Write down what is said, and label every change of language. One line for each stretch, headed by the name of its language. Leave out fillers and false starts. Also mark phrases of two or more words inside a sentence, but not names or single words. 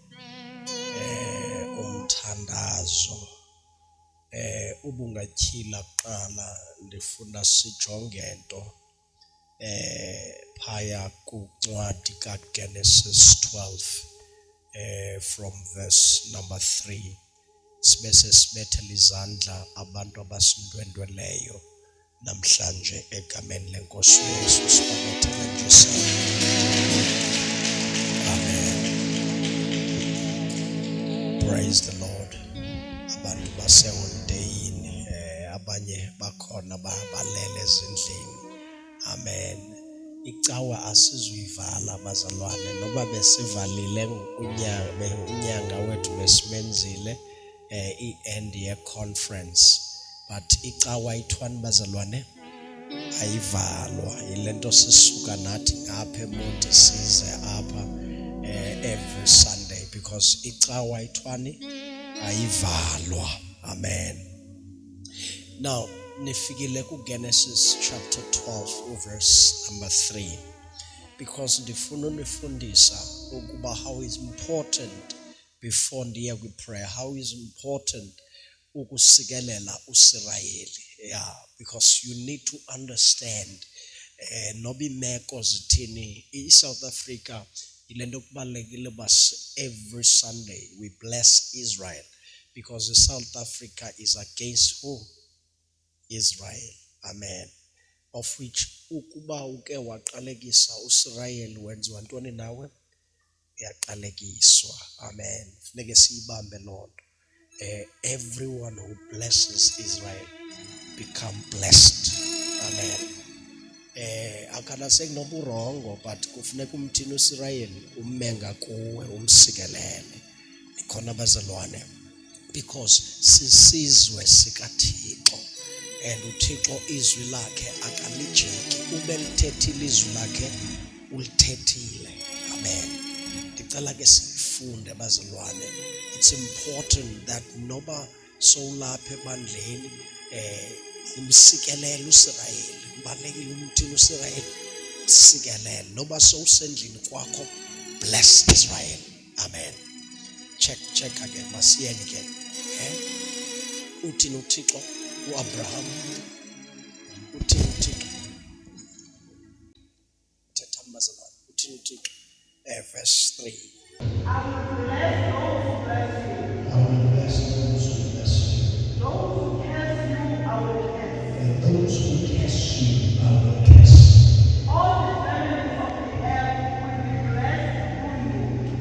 Xhosa: Umthandazo ubungatyhila kuqala ndifuna sijonge into phaya kuncwadi kaGenesis 12
English: from verse number 3
Xhosa: sibese sibethela izandla abantu abasindwendweleyo namhlanje egameni lenkosi uYesu sibethele nje amen.
English: Praise the Lord.
Xhosa: Abantu basehondeyini abanye bakhona balele ezindlini amen. Icawa asizuyivala bazalwane noba besivalile unyanga wethu besimenzile i-
English: end year conference
Xhosa: but icawa ithwani bazalwane ayivalwa ilento sisuka nathi ngapha eMonti size apha
English: every Sunday
Xhosa: because icawa ithwani ayivalwa amen. Now nifikile ku Genesis chapter 12
English: verse number 3 because
Xhosa: ndifuna unifundisa ukuba
English: how is important
Xhosa: before ndiye kwi prayer
English: how is important
Xhosa: ukusikelela uSirayeli
English: because you need to understand
Xhosa: noba imeko zithini iSouth Africa ilento kubalekile bas
English: every Sunday we bless Israel because South Africa is against who? Israel amen.
Xhosa: Of which ukuba uke waqalekisa uSirayeli wenziwa ntoni nawe uyaqalekiswa amen. Funeke siyibambe lonto
English: everyone who blesses Israel become blessed amen.
Xhosa: Akana sekunoburongo but kufuneka umthini uSirayeli umenga kuwe umsikelele ikhona bazalwane because sisizwe sikaThixo and uThixo izwi lakhe akalijiki ube lithethile izwi lakhe ulithethile amen. Ndicela ke sifunde bazalwane
English: it's important that
Xhosa: noba sowulapha ebandleni umsikelele uSirayeli ubalekile umthini uSirayeli sikelele noba sowusendlini kwakho
English: bless Israel
Xhosa: amen.
English: Check again
Xhosa: masiyeni ke uthini uThixo uAbraham uthini uThixo thetha mazalwane uthini uThixo verse 3
English: I will bless those who bless you. I will bless those who bless you. Those who curse you, I will curse. And those who curse you, I will curse. All the families of the earth will be blessed through you.